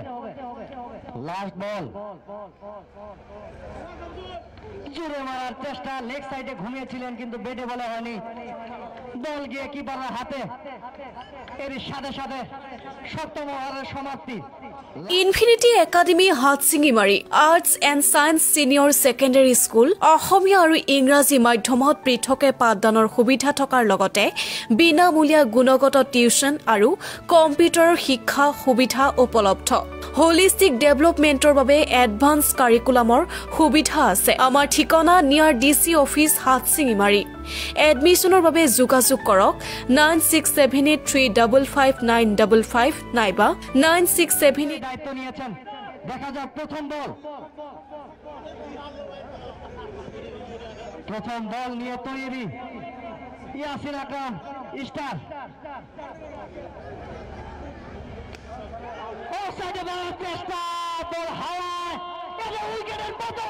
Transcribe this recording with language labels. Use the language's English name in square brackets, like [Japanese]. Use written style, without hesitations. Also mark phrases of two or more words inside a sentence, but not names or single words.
[Bangla] লাস্ট বল জুড়ে মারার চেষ্টা, [English] leg side [Bangla] ঘুমিয়েছিলেন কিন্তু ব্যাটে বলা হয়নি, বল গিয়ে কিপারের হাতে। এর সাথে সাথে 7ম ওভারের সমাপ্তি। [Assamese] ইনফিনিটি একাডেমি হাটছিঙিমাৰী আৰ্টছ এণ্ড ছায়েন্স ছিনিয়ৰ ছেকেণ্ডেৰী স্কুল অসমীয়া আৰু ইংৰাজী মাধ্যমত পৃথকে পাঠদানৰ সুবিধা থকাৰ লগতে বিনামূলীয়া গুণগত টিউচন আৰু কম্পিউটাৰৰ শিক্ষা সুবিধা উপলব্ধ। [English] holistic development [Assamese] বাবে [English] advance curriculum [Assamese] সুবিধা আছে। আমাৰ ঠিকনা নিয়াৰ [English] DC office [Assamese] হাটছিঙিমাৰী। এডমিশ্যনৰ বাবে যোগাযোগ কৰক 9678355955 নাইবা 9678। [Bangla] দায়িত্ব নিয়েছেন। দেখা যাক প্রথম বল নিয়ে তৈরি ইয়াসিন আকরাম স্টার। অফসাইডে মারার চেষ্টা, বল হাওয়ায়, এটা উইকেটের পতন।